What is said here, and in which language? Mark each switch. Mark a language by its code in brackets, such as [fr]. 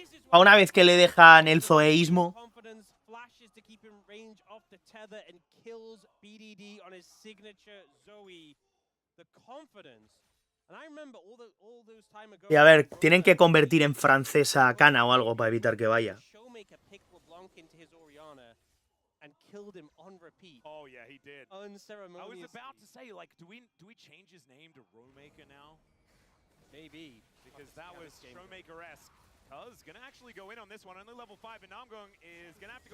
[es] A una vez que le dejan el zoeísmo. [en] Confidence flashes to keep in range of the tether and kills BDD on his signature Zoe. The confidence. And I remember all those time ago. [es] Y a ver, tienen que convertir en francesa a Cana o algo para evitar que vaya. [en] Showmaker picked LeBlanc into his Orianna and killed him on repeat. Oh yeah, he did. Unceremoniously. I was about to say, like, do we change his name to Rowmaker now? Maybe. Because that was Showmaker-esque. Cuz gonna actually go in on this one. Only level 5 and Namgung is gonna have to go.